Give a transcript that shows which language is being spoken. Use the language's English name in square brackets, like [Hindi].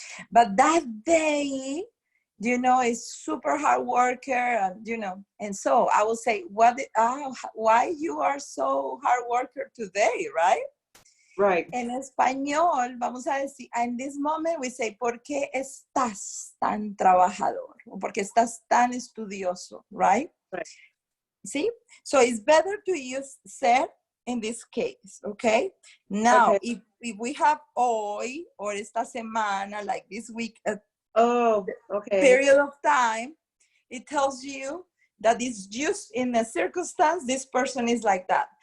[English] But that day, you know, is super hard worker, and you know, and so I will say, why you are so hard worker today, right? Right. [Spanish] En español, vamos a decir, [English] in this moment we say, [Spanish] ¿por qué estás tan trabajador? ¿O por qué estás tan estudioso? [English] Right? Right. See? So it's better to use ser in this case, okay? Now, okay. If we have hoy or [Spanish] esta semana, [English] like this week, okay. period of time, it tells you that is used in a circumstance, this person is like that.